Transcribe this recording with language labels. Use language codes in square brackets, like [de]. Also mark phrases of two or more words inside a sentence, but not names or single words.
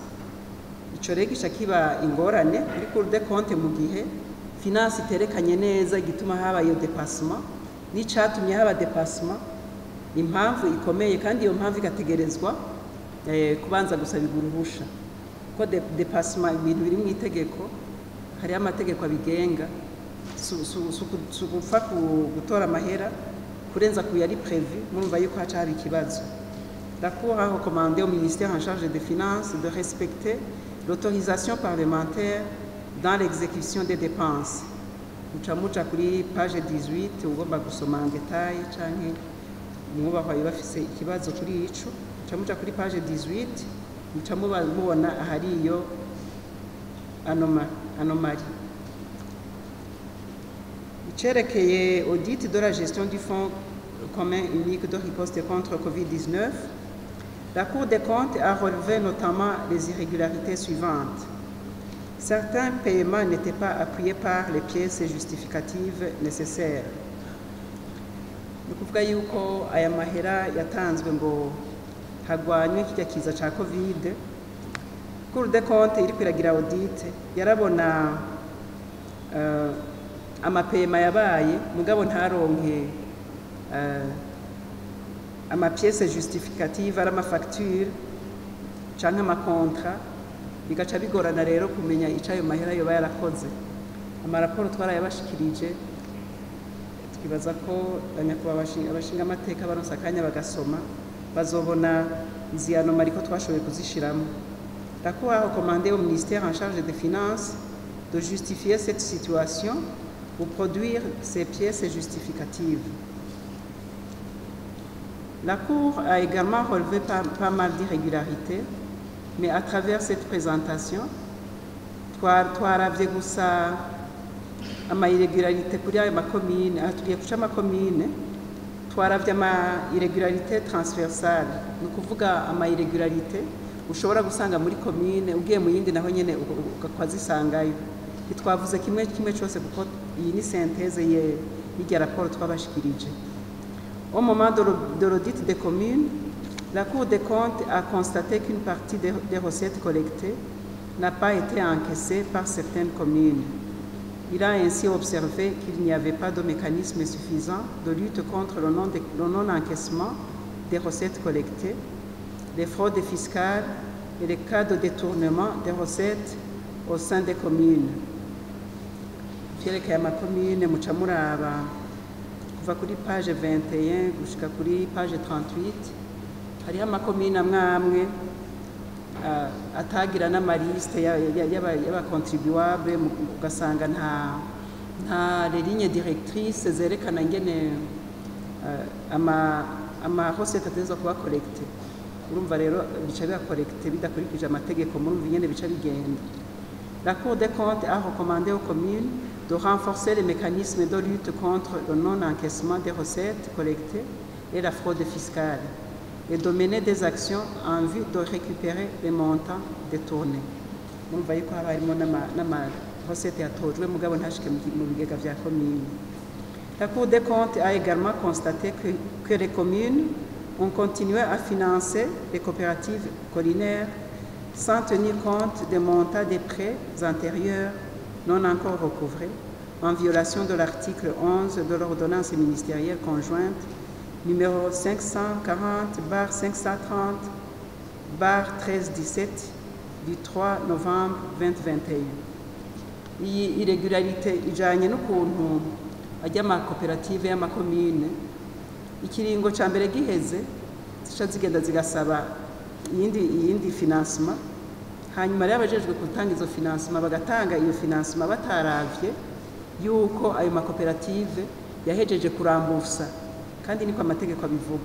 [rn] Ico rero gica kiba ingorane kuri Cour des comptes mu gihe finance iterekanye neza igituma haba iyo dépassement n'icatumye haba dépassement, impamvu ikomeye, kandi iyo mpamvu igategerezwa kubanza gusabirwa uruhusha ko dépassement ibintu biri mu itegeko, hari amategeko abigenga, sugupfa gutora amahera kurenza ku yari prévu. Murumva yuko haca haba ikibazo. [fr] La Cour a recommandé au ministère en charge des Finances de respecter l'autorisation parlementaire dans l'exécution des dépenses. [rn] Muca kuri page 18 ugomba gusoma [fr] en détail [rn] canke mwubahwa bafise ikibazo kuri ico, muca kuri page 18 muca mubona ahari iyo anomalie. [fr] Icerekeye audit de la gestion du fonds commun unique de riposte contre Covid-19, la Cour des comptes a relevé notamment les irrégularités suivantes. Certains paiements n'étaient pas appuyés par les pièces justificatives nécessaires. [rn] Ni kuvuga yuko aya mahera yatanzwe ngo hagwanywe kirya kiza ca Covid. Cour des comptes iri kwiragira audit yarabona amapema yabaye mugabo ntaronke [fr] amapièces justificatives [rn] ari amafacture canke amakontra, bigaca bigorana rero kumenya ico ayo mahera yoba yarakoze. Amaraporo twarayabashikirije, twibaza ko abanyakubahwa abashinga amateka baronse akanya bagasoma bazobona izi anomalie ko twashoboye kuzishiramo. [fr] La Cour a recommandé au ministère en charge des Finances de justifier cette situation pour produire ces pièces justificatives. La Cour a également relevé pas mal d'irrégularités, mais à travers cette présentation, [rn] twaravye gusa ama irregularité kuri ayo makomine. Aha tugiye guca amakomine twaravye ama [fr] irregularité transversale, [rn] ni ukuvuga ama irregularité ushobora gusanga muri komine ugiye mu yindi naho nyene ukazisangayo. Ntitwavuze kimwe cyose kuko iyi ni synthèse y'irya rapport twabashikirije. [fr] Au moment de l'audit des communes, la Cour des comptes a constaté qu'une partie des recettes collectées n'a pas été encaissée par certaines communes. Il a ainsi observé qu'il n'y avait pas de mécanisme suffisant de lutte contre le non-encaissement des recettes collectées, les fraudes fiscales et les cas de détournement des recettes au sein des communes. [rn] Vyerekeye amakomine muca muraba kuva kuri page 21 gushika kuri page 38, hariho amakomine amwe atagira n'amaliste y'abakontribuable, ugasanga nta [fr] ligne directrice [rn] zerekana ingene ama recette ategerezwa kuba collecte. Urumva rero bica biba collecte bidakurikije amategeko, murumva ingene bica bigenda. [fr] La Cour des comptes a recommandé aux communes de renforcer les mécanismes de lutte contre le non-encaissement des recettes collectées et la fraude fiscale, et de mener des actions en vue de récupérer les montants détournés. [rn] Murumva yuko haba harimo n'amarosete yatojwe mugabo ntashike mu bigega vya commune. [fr] La Cour des comptes a également constaté que les communes ont continué à financer les coopératives collinaires sans tenir compte des montants des prêts antérieurs non encore recouvrés, en violation de l'article 11 de l'ordonnance ministérielle conjointe numéro 540/530/1317 du 3 novembre 2021. [rn] Iyi irregularité ijanye n'ukuntu ajya amakoperative y'amakomine ikiringo ca mbere giheze zica zigenda zigasaba iyindi financement, hanyuma rero abajejwe gutanga izo financement bagatanga iyo financement bataravye yuko ayo makoperative yahejeje kurambusa, kandi niko amategeko abivuga.